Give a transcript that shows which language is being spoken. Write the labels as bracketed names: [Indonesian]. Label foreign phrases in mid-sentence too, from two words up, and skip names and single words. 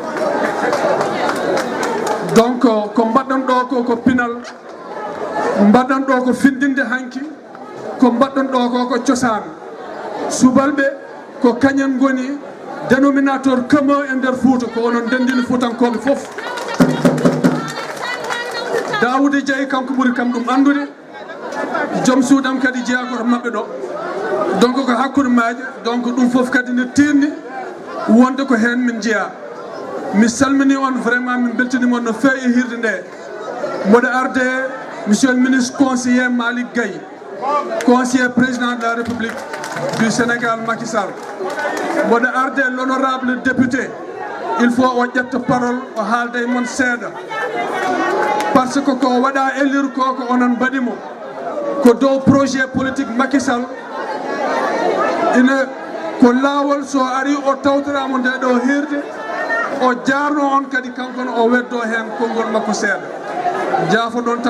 [Fula] donc ko mbaɗɗon ɗo ko pinal mbaɗɗon ɗo ko findinde hanki ko mbaɗɗon ɗo ko cosaan subalɓe ko kañen goni [French] dénominateur commun [Fula] e nder Fouta ko onon ndendini Foutankoɓe foof Daouda Diaye kanko ɓuuri kam ɗum andude joom suudam kadi jeeya koto mabɓe ɗo donc ko hakkude maaje donc ɗum foof kadi nde tirni wonde ko hen min jeeya mi salmini on vraiment min beltanima on no feewi e hirde nde mboɗo arde [French] monsieur le ministre conseiller Malick Gaye conseiller président de la République du Sénégal Macky Sall [Fula] mboɗo arde [French] l'honorable député il faut [Fula] o ƴetta parole o haalda e moon seeɗa [French] par ce que [Fula] ko waɗa élire ko onon mbaɗimo ko dow [French] projet politique [Fula] Macky Sall ina ko laawol so ari o tawtorama nde ɗo hirde o jarno on kadi kankon o weddo hen konngol makko seeɗa jaafo ɗon tan